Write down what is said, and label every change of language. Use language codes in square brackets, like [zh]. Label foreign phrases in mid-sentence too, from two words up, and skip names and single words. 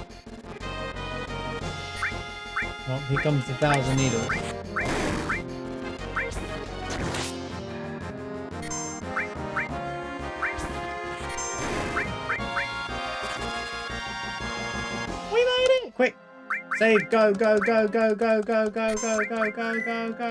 [en] Well, here comes the 1,000 needles. We made it! Quick! Save, go, go, go, go, go, go, go, go, go, go, go, go.